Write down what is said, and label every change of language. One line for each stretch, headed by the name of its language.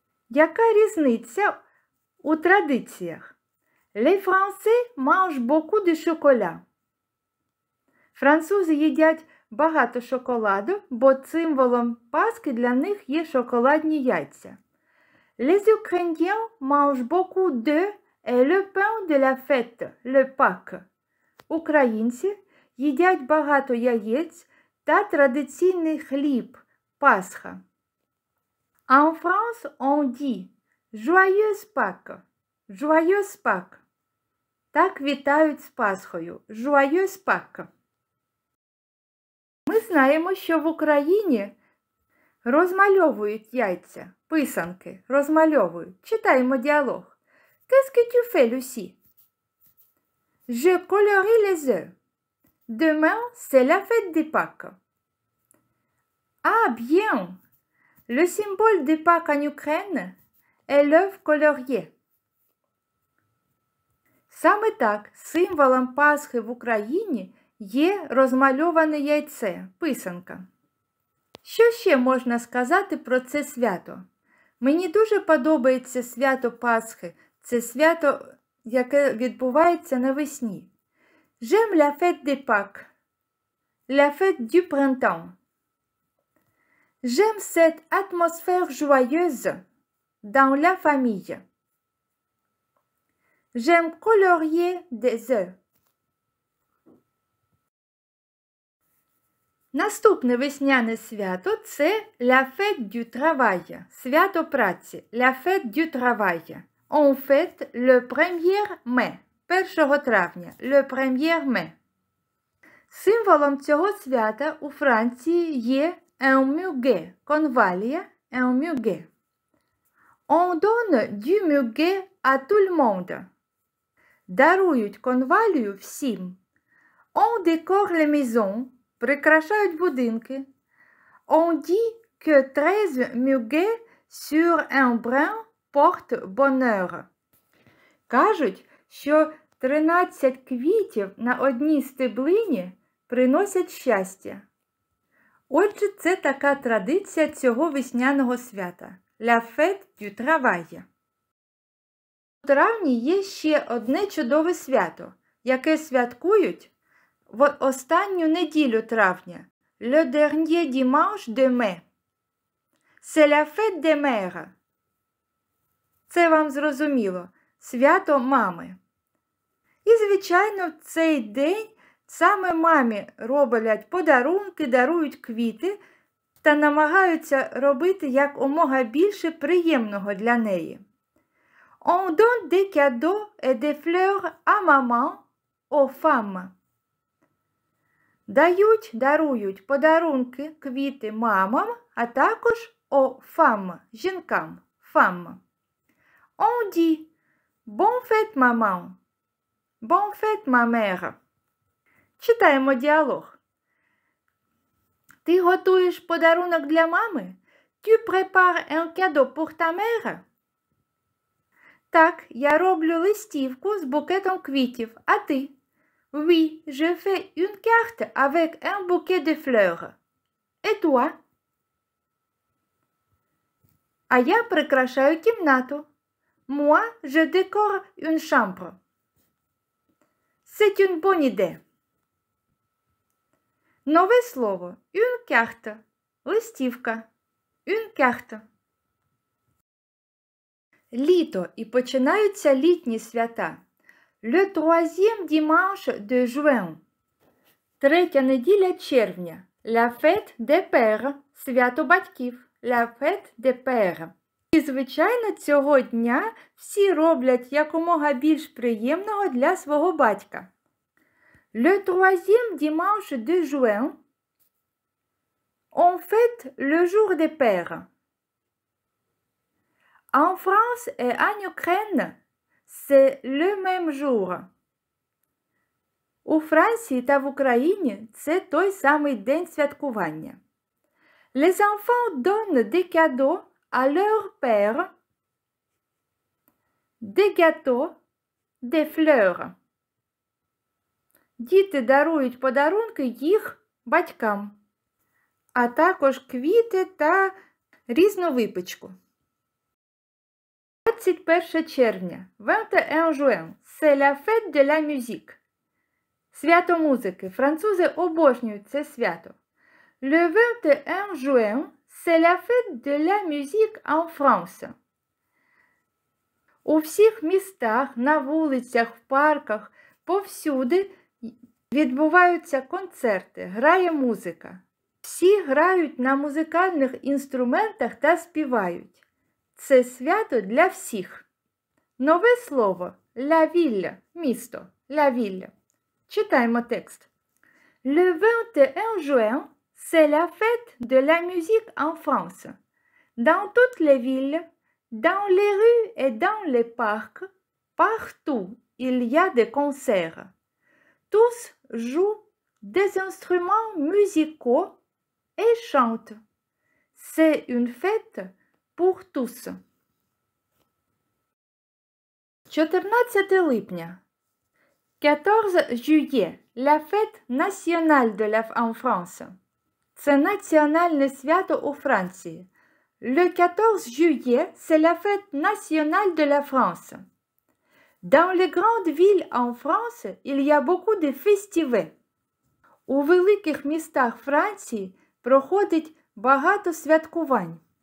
Ukrainian: Яка різниця у традиціях?
French: Les Français mangent beaucoup de chocolat.
Ukrainian: Французи їдять багато шоколаду, бо символом Пасхи для них є шоколадні яйця.
French: Les Ukrainiens mangent beaucoup d'œufs et le pain de la fête, le Pâques.
Ukrainian: Українці їдять багато яєць та традиційний хліб – Пасха.
French: En France, on dit Joyeuse Pâques, Joyeuse Pâques.
Ukrainian: Так вітають з Пасхою –
French: Joyeuse Pâques.
Ukrainian: Ми знаємо, що в Україні розмальовують яйця, писанки, розмальовують. Читаємо діалог.
French: Qu'est-ce que tu fais, Lucie? Je colorie les œufs. Demain, c'est la fête des Pâques. Ah, bien! Le symbole des Pâques en Ukraine est l'œuf colorié.
Ukrainian: Саме так, символом Пасхи в Україні є розмальоване яйце, писанка. Що ще можна сказати про це свято? Мені дуже подобається свято Пасхи. Це свято, яке відбувається навесні.
French: J'aime la fête des Pâques, la fête du printemps. J'aime cette atmosphère joyeuse dans la famille. J'aime colorier des œufs.
Ukrainian: Наступне весняне свято – це
French: la fête du travail,
Ukrainian: свято праці,
French: la fête du travail. On fête le 1er mai,
Ukrainian: 1 травня,
French: le 1er mai.
Ukrainian: Символом цього свята у Франції є
French: un muguet,
Ukrainian: конвалія, un muguet.
French: On donne du muguet à tout le monde.
Ukrainian: Дарують конвалію всім.
French: On décore les maisons,
Ukrainian: прикрашають будинки.
French: On dit que 13 muguets sur un brin portent bonheur.
Ukrainian: Кажуть, що 13 квітів на одній стеблині приносять щастя. Отже, це така традиція цього весняного свята –
French: la fête du travail.
Ukrainian: У травні є ще одне чудове свято, яке святкують в останню неділю травня –
French: le dernier dimanche de mai. C'est la fête des mères.
Ukrainian: Це вам зрозуміло – свято мами. І, звичайно, в цей день саме мамі роблять подарунки, дарують квіти та намагаються робити якомога більше приємного для неї.
French: On donne des cadeaux et des fleurs à maman, aux femmes.
Ukrainian: Дають, дарують подарунки, квіти мамам, а також
French: aux femmes,
Ukrainian: жінкам, femmes.
French: On dit bonne fête maman, bonne fête ma mère.
Ukrainian: Читаємо діалог. Ти готуєш подарунок для мами?
French: Tu prépares un cadeau pour ta mère?
Ukrainian: Так, я роблю листівку з букетом квітів. А ти?
French: Oui, je fais une carte avec un bouquet de fleurs. Et toi?
Ukrainian: А я прикрашаю кімнату.
French: Moi, je décore une chambre. C'est une bonne idée.
Ukrainian: Нове слово.
French: Une carte.
Ukrainian: Листівка.
French: Une carte.
Ukrainian: Літо і починаються літні свята.
French: Le troisième dimanche de juin.
Ukrainian: Третя неділя червня.
French: La fête des pères.
Ukrainian: Свято батьків.
French: La fête des pères.
Ukrainian: І, звичайно, цього дня всі роблять якомога більш приємного для свого батька.
French: Le troisième dimanche de juin, on fête le jour des pères. En France et en Ukraine, c'est le même jour.
Ukrainian: У Франції та в Україні це той самий день святкування.
French: Les enfants donnent des cadeaux à leur père, des gâteaux, des fleurs.
Ukrainian: Діти дарують подарунки їх батькам, а також квіти та різну випічку. 21 червня,
French: 21 juin, c'est la fête de la musique.
Ukrainian: Свято музики. Французи обожнюють це свято.
French: Le 21 juin, c'est la fête de la musique en France.
Ukrainian: У всіх містах, на вулицях, в парках, повсюди відбуваються концерти, грає музика. Всі грають на музикальних інструментах та співають. Це свято для всіх. Нове слово
French: «la ville» –
Ukrainian: місто,
French: «la ville».
Ukrainian: Читаємо текст.
French: Le 21 juin, c'est la fête de la musique en France. Dans toutes les villes, dans les rues et dans les parcs, partout il y a des concerts. Tous jouent des instruments musicaux et chantent. C'est une fête pour tous.
Ukrainian: 14 липня.
French: 14 juillet, la fête nationale en France.
Ukrainian: C'est національне свято у Франції.
French: Le 14 juillet, c'est la fête nationale de la France. Dans les grandes villes en France, il y a beaucoup de festivals.
Ukrainian: У великих містах Франції проходить багато святкувань.